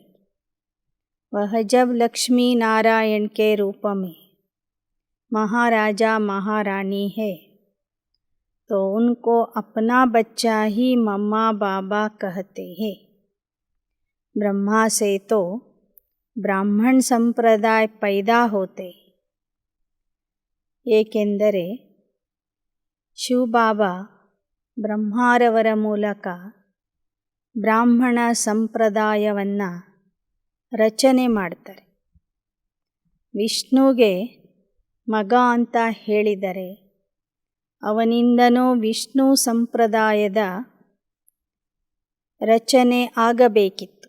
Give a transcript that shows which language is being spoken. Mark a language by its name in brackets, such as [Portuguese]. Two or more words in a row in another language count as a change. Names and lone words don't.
[Hindi] वह जब लक्ष्मी नारायण के रूप में महाराजा महारानी है तो उनको अपना बच्चा ही मम्मा बाबा कहते हैं. ब्रह्मा से तो ब्राह्मण संप्रदाय पैदा होते. [Kannada] ಏಕೆಂದರೆ ಶಿವಬಾಬಾ ಬ್ರಹ್ಮಾರವರ ಮೂಲಕ ಬ್ರಾಹ್ಮಣ ಸಂಪ್ರದಾಯವನ್ನು ರಚನೆ ಮಾಡ್ತಾರೆ. ವಿಷ್ಣುಗೆ ಮಗ ಅಂತ ಹೇಳಿದರೆ ಅವನಿಂದನೂ ವಿಷ್ಣು ಸಂಪ್ರದಾಯದ ರಚನೆ ಆಗಬೇಕಿತ್ತು.